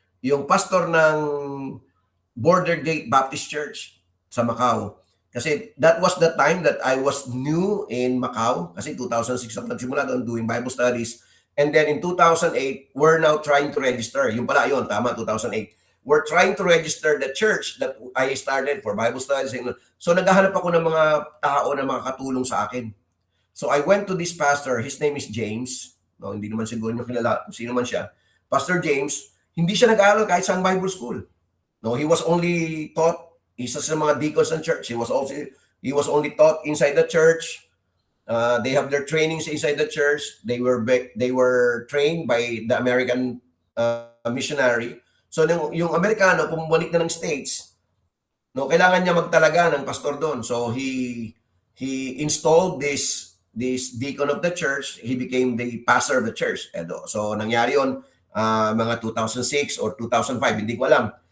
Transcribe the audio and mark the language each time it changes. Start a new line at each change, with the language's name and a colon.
Filipino: Yung pastor ng Border Gate Baptist Church sa Macau.
English: Kasi that was the time that I was new in Macau.
Filipino: Kasi 2006 ako nagsimula doon
English: doing Bible studies. And then in 2008, we're now trying to register.
Filipino: Yung pala yun, tama,
English: 2008. We're trying to register the church that I started for Bible studies.
Filipino: So naghahanap ako ng mga tao na makakatulong sa akin.
English: So I went to this pastor. His name is James.
Filipino: No, hindi naman siguro nyo kilala kung sino man siya. Pastor James, hindi siya nag-aaral kahit sa Bible school.
English: No, he was only taught,
Filipino: isa sa mga deacons ng church.
English: He was only taught inside the church. They have their trainings inside the church. They were trained by the American missionary.
Filipino: So yung Amerikano pumabalik na ng States, no, kailangan niya magtalaga ng pastor doon.
English: So he installed this deacon of the church. He became the pastor of the church.
Filipino: So nangyari yon mga 2006 or 2005, hindi ko alam.